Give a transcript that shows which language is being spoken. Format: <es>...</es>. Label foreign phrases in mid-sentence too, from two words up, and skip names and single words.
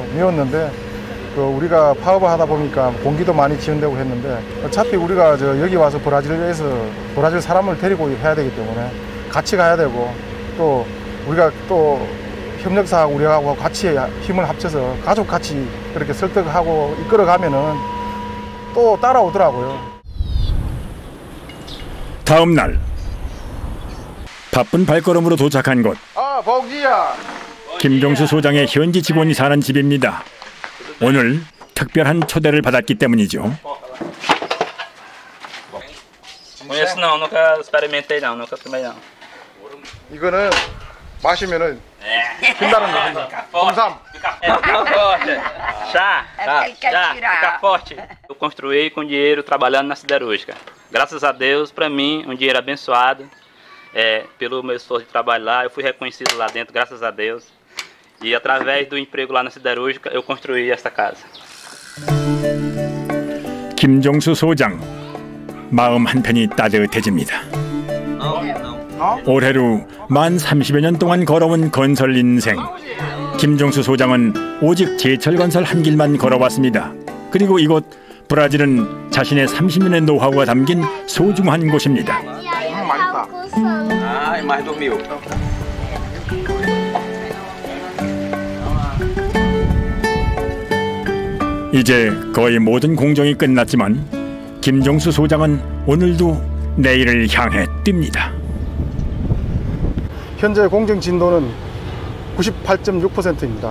<ko>미웠는데 우리가 파업을 하다 보니까 공기도 많이 지연되고 했는데 어차피 우리가 여기 와서 브라질에서 브라질 사람을 데리고 해야 되기 때문에 같이 가야 되고 또 우리가 또 협력사하고 우리하고 같이 힘을 합쳐서 가족 같이 그렇게 설득하고 이끌어가면은 또 따라오더라고요. 다음 날 바쁜 발걸음으로 도착한 곳. 복지야. 김종수 소장의 현지 직원이 사는 집입니다. 오늘 특별한 초대를 받았기 때문이죠.</ko> <pt>Conheço não, nunca experimentei não, nunca tomei não.</pt> <ko>이거는 마시면은 빛나는 거. 홍삼.</ko> <pt>Fica forte. Chá. Fica forte. Eu construí com dinheiro trabalhando na siderúrgica. Graças a Deus, para mim, um dinheiro abençoado. Pelo meu esforço de trabalho lá, eu fui reconhecido lá dentro, graças a Deus. E através do emprego lá na siderúrgica, eu construí esta casa.</pt> <ko>김종수 소장, 마음 한편이 따뜻해집니다. 올해로 만 30여 년 동안 걸어온 건설 인생. 김종수 소장은 오직 제철건설 한 길만 걸어왔습니다. 그리고 이곳 브라질은 자신의 30년의 노하우가 담긴 소중한 곳입니다. 맛있다.</ko> <pt>Ah, mais do mil.</pt> <ko>이제 거의 모든 공정이 끝났지만 김종수 소장은 오늘도 내일을 향해 뜁니다. 현재 공정 진도는 98.6%입니다.</ko>